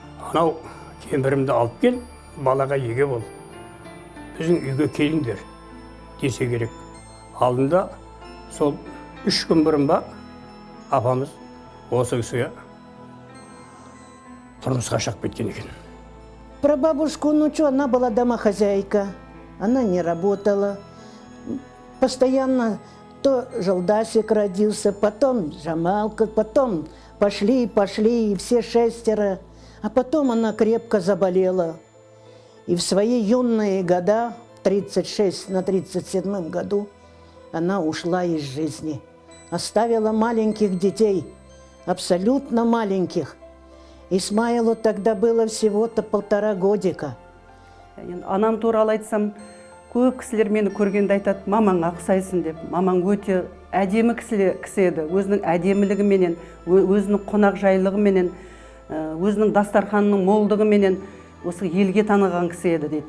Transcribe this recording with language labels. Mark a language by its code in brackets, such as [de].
[kk] Анау кемпірімді алып кел, балаға еге бол. Біздің үйге келіңдер десе керек. Алдында сол 3 күн бұрын ба апамыз осы кісіге тұрмысқа шығып кеткен екен. [ru] Прабабушку, ну что, она была домохозяйка, она не работала. Постоянно то Жалдасик родился, потом Жамалка, потом пошли, и все 6. А потом она крепко заболела. И в свои юные года, 36 на 37 году, она ушла из жизни. Оставила маленьких детей, абсолютно маленьких. Исмаилу тогда было всего-то 1,5 годика. [kk] Анам туралы айтсам, көп кісілер мені көргенде айтады, мамаңа ұқсайсың деп. Мамаң өте әдемі кісі еді. Өзінің әдемілігіменен, өзінің қонақжайлылығыменен, өзінің дастарханының молдығыменен осы елге таныған кісі еді дейді.